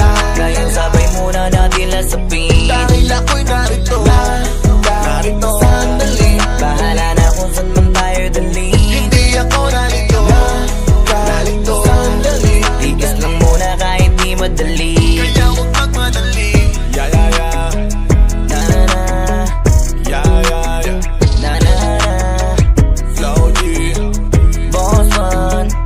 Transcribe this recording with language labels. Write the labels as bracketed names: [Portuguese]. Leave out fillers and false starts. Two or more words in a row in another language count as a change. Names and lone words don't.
[Filipino] Ngayon sabay muna natin lasapin. Dahil ako'y narito, narito sandali, Bahala na kung saan man tayo dali. hindi ako narito, narito sandali, Tiis lang muna kahit di madali. kaya huwag magmadali. [English] Yeah, yeah, yeah, Na na na, yeah, yeah, yeah. na na na. Flow G, Boss man,